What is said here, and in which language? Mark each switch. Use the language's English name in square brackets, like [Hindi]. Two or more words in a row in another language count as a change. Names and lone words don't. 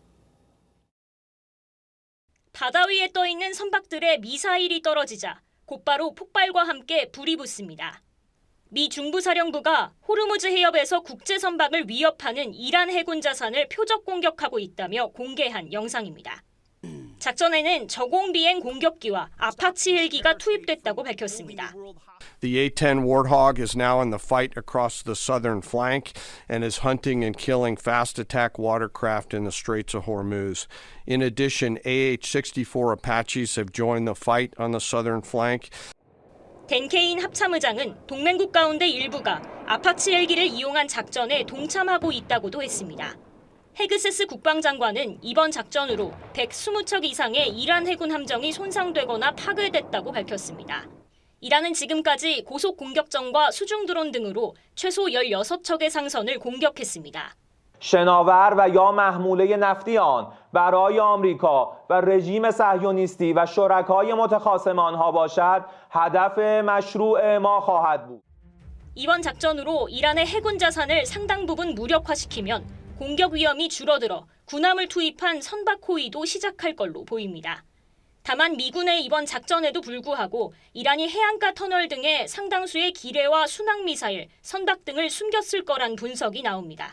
[Korean] 바다 위에 떠 있는 선박들의 미사일이 떨어지자 곧바로 폭발과 함께 불이 붙습니다. 미 중부사령부가 호르무즈 해협에서 국제 선박을 위협하는 이란 해군 자산을 표적 공격하고 있다며 공개한 영상입니다. 작전에는 저공 비행 공격기와 아파치 헬기가 투입됐다고 밝혔습니다. [English] The A-10 Warthog is now in the fight across the southern flank and is hunting and killing fast attack watercraft in the Straits of Hormuz. In addition, AH-64 Apaches have joined the fight on the southern flank. [Korean] 댄케인 합참의장은 동맹국 가운데 일부가 아파치 헬기를 이용한 작전에 동참하고 있다고도 했습니다. 헤그세스 국방장관은 이번 작전으로 120척 이상의 이란 해군 함정이 손상되거나 파괴됐다고 밝혔습니다. 이란은 지금까지 고속 공격정과 수중 드론 등으로 최소 16척의 상선을 공격했습니다. [Persian] شناور و یا محموله نفتی آن برای آمریکا و رژیم صهیونیستی و شرکای متخاصم آنها باشد هدف مشروع ما خواهد بود. [Korean] 이번 작전으로 이란의 해군 자산을 상당 부분 무력화시키면 공격 위험이 줄어들어 군함을 투입한 선박 호위도 시작할 걸로 보입니다. 다만 미군의 이번 작전에도 불구하고 이란이 해안가 터널 등의 상당수의 기뢰와 순항미사일, 선박 등을 숨겼을 거란 분석이 나옵니다.